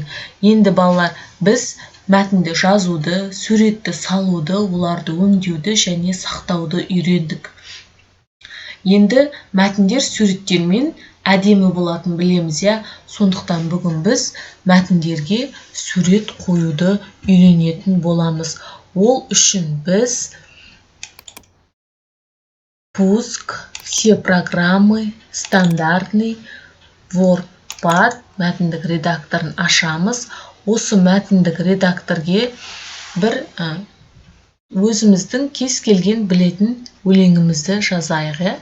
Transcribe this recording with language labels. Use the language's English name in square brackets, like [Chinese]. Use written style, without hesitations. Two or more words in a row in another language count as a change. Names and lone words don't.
[Kazakh] Енді балалар, біз мәтінді жазуды, суретті салуды, оларды өңдеуді және сақтауды үйрендік. Енді мәтіндер суреттермен әдемі болатын білеміз, сондықтан бүгін біз мәтіндерге сурет қоюды үйренетін боламыз. Ол үшін біз [Russian] пуск, все программы, стандартный, [Kazakh] WordPad мәтіндік редакторын ашамыз. Осы мәтіндік редакторге бір өзіміздің кез келген білетін өлеңімізді жазайық.